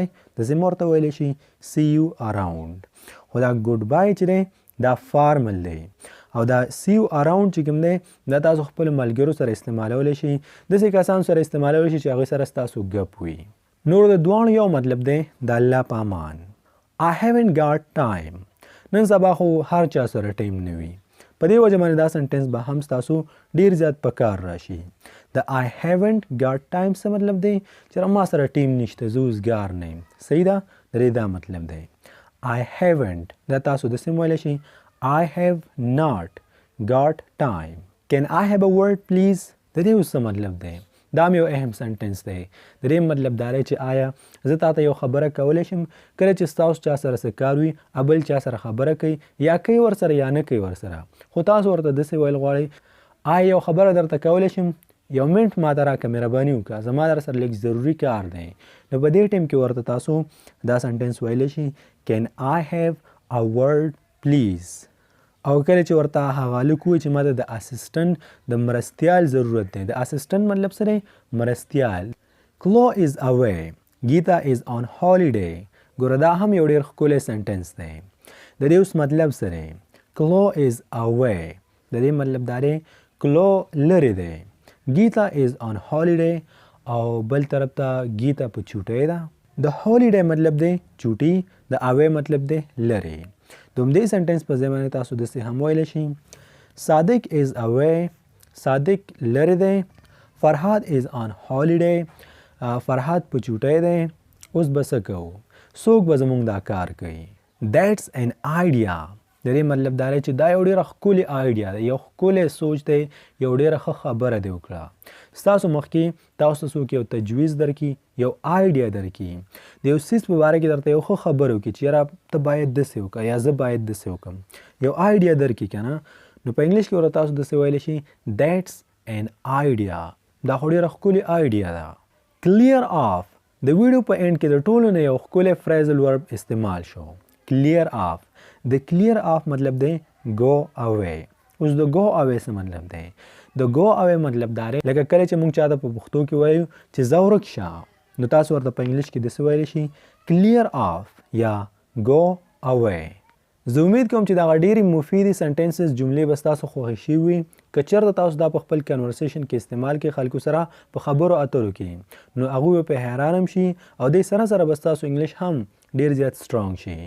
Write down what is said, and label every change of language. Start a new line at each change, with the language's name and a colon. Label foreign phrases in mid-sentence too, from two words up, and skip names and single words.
Pashto: داسې هم ورته ویلی شي
English: see you around.
Pashto: خو دا
English: good bye
Pashto: چې دی دا فارمل دی، او دا
English: see you around
Pashto: چې کوم دی دا تاسو خپلو ملګرو سره استعمالولی شئ، داسې کسانو سره استعمالولی شئ چې هغوی سره ستاسو ګپ وي. نور د دواړو یو مطلب دی د الله په امان.
English: I haven't got time.
Pashto: نن سبا خو هر چا سره ټایم نه وي، په دې وجه باندې دا سنټنس به هم ستاسو ډېر زیات په کار راشي. د
English: I haven't got time
Pashto: څه مطلب دی؟ چې ما سره ټایم نشته، زه اوسګار نه یم. صحیح ده؟ د دې دا مطلب دی.
English: I haven't
Pashto: دا تاسو داسې هم ویلی شئ
English: I have not got time. Can I have a word please؟
Pashto: د دې اوس څه مطلب دی؟ دا هم یو اهم سنټنس دی. د دې مطلب دا دی چې آیا زه تاته یو خبره کولی شم؟ کله چې ستاسو چا سره څه کار وي، بل چا سره خبره کوي، یا کوي ورسره یا نه کوي ورسره، خو تاسو ورته داسې ویل غواړئ آیا یو خبره درته کولی شم؟ یو منټ ماته راکړه، مهرباني وکړه، زما در سره لږ ضروري کار دی. نو په دې ټایم کې ورته تاسو دا سنټنس ویلی شئ
English: can I have a word please.
Pashto: او کله چې ورته هغه هلک ووایي چې ما ته د اسسټنټ د مرستیال ضرورت دی. د اسسټنټ مطلب څه دی؟ مرستیال.
English: Cloe is away. Geeta is on holiday.
Pashto: ګوره دا هم یو ډېر ښکلی سنټنس دی. د دې اوس مطلب څه دی؟
English: Cloe is away.
Pashto: د دې مطلب دا دی Cloe لرې دی.
English: Geeta is on holiday.
Pashto: او بل طرف ته گیتا په چوټۍ ده. د holiday مطلب دی چوټي، د away مطلب دی لرې. د همدې سنټنس په ځای باندې تاسو داسې هم ویلی شئ صادق
English: is away.
Pashto: صادق لرې دی. فرهاد
English: is on holiday.
Pashto: فرهاد په چوټۍ دی. اوس به څه کوو؟ څوک به زموږ دا کار کوي؟
English: That's an idea.
Pashto: د دې مطلب دا دی چې دا یو ډېره ښکلې آیډیا ده، یو ښکلی سوچ دی، یو ډېره ښه خبره دې وکړه. ستاسو مخکې تاسو څوک یو تجویز درکړي، یو آیډیا درکړي، د یو څیز په باره کې درته یو ښه خبره وکړي چې یاره ته باید داسې وکړه یا زه باید داسې وکړم، یو آیډیا درکړي که نه، نو په انګلیش کې ورته تاسو داسې ویلی شئ
English: That's an idea.
Pashto: دا خو ډېره ښکلې آیډیا ده.
English: Clear off.
Pashto: د ویډیو په اینډ کې د ټولو نه یو ښکلی
English: phrasal verb
Pashto: استعمال شو.
English: Clear off. د clear off
Pashto: مطلب دی
English: go away.
Pashto: اوس د
English: go away
Pashto: څه مطلب دی؟ د
English: go away
Pashto: مطلب دا دی لکه کله چې موږ چاته په پښتو کې وایو چې ځه ورک شه، نو تاسو ورته په انګلیش کې داسې ویلی شئ
English: clear off
Pashto: یا
English: go away.
Pashto: زه امید کوم چې دغه ډېرې مفیدې سنټنسز جملې به ستاسو خوښې شوي وي. که چېرته تاسو دا په خپل کنورسیشن کې استعمال کړئ خلکو سره په خبرو اترو کې، نو هغوی به پرې حیران هم شي او دې سره سره به ستاسو انګلیش هم ډېر زیات سټرانګ شي.